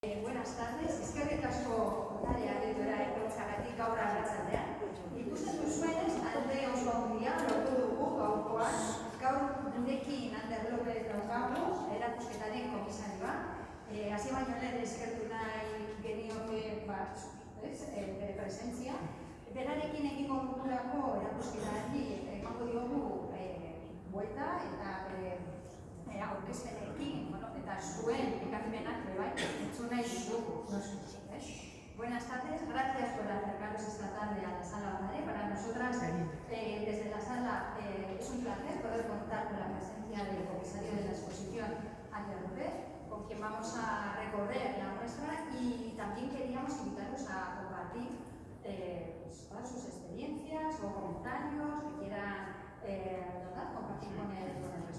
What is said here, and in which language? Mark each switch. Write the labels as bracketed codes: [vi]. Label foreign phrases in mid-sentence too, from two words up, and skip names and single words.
[es] Buenas tardes, [eu] eskerrik asko ondare aditura etortzagatik gaur arratsaldean. Ikusten duzuenez, alde oso handia lortu dugu gaurkoan. Gaur gurekin Ander López daukagu, erakusketaren komisarioa. Hasi baino lehen eskertu nahi genioke bere presentzia. Berarekin egingo dugulako erakusketari emango diogu buelta eta aurkezpenekin, eta zuen ekarpenak bai, entzun nahi ditugu. [es] Buenas tardes, gracias por acercaros esta tarde a la sala Ondare. Para nosotras, desde la sala, es un placer poder contar con la presencia del comisario de la exposición, Ander López, con quien vamos a recorrer la muestra, y también queríamos invitaros a compartir todas sus experiencias o comentarios que quieran compartir con el resto.